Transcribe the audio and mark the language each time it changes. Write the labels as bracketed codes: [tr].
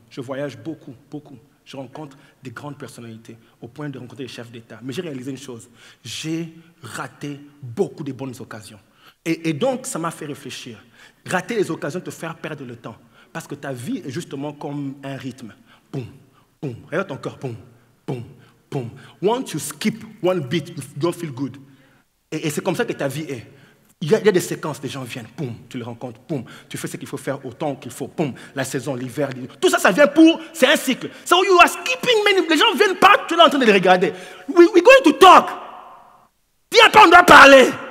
[fr] Je voyage beaucoup, beaucoup. Je rencontre des grandes personnalités au point de rencontrer des chefs d'État. Mais j'ai réalisé une chose. J'ai raté beaucoup de bonnes occasions. Et donc, ça m'a fait réfléchir. Rater les occasions te faire perdre le temps. Parce que ta vie est justement comme un rythme. Boum, boum. Regarde ton cœur. Boum, boum, boum. [en] Once you skip one beat, you don't feel good. [fr] Et c'est comme ça que ta vie est. Il y a des séquences, des gens viennent, boum, tu les rencontres, boum, tu fais ce qu'il faut faire au temps qu'il faut, boum, la saison, l'hiver, tout ça, ça vient c'est un cycle. [en] So you are skipping many, [fr] les gens viennent pas, tu es en train de les regarder. [en] We're going to talk. [fr] Viens pas, on doit parler.